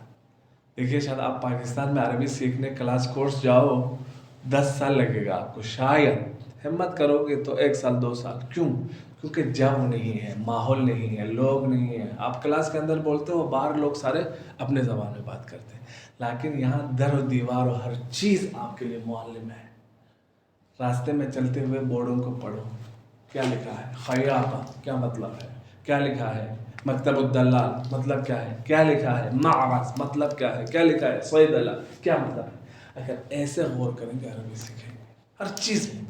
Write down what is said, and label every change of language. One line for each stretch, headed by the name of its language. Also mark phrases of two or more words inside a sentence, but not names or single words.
Urdu: دیکھیے شاید آپ پاکستان میں عربی سیکھنے کلاس کورس جاؤ 10 سال لگے گا آپ کو، شاید ہمت کرو گے تو 1 سال 2 سال. کیوں؟ کیونکہ جو نہیں ہے، ماحول نہیں ہے، لوگ نہیں ہیں. آپ کلاس کے اندر بولتے ہو، باہر لوگ سارے اپنے زبان میں بات کرتے ہیں، لیکن یہاں در و دیوار و ہر چیز آپ کے لیے معلم ہے. راستے میں چلتے ہوئے بورڈوں کو پڑھو، کیا لکھا ہے؟ خیاطہ کیا مطلب ہے؟ کیا لکھا ہے؟
Arabic: مکتب الدلال
Urdu: مطلب کیا ہے؟ کیا لکھا ہے؟ معرض مطلب کیا ہے؟ کیا لکھا ہے؟ صیدلہ کیا مطلب ہے؟ اگر ایسے غور کریں گے عربی سیکھیں گے ہر چیز میں.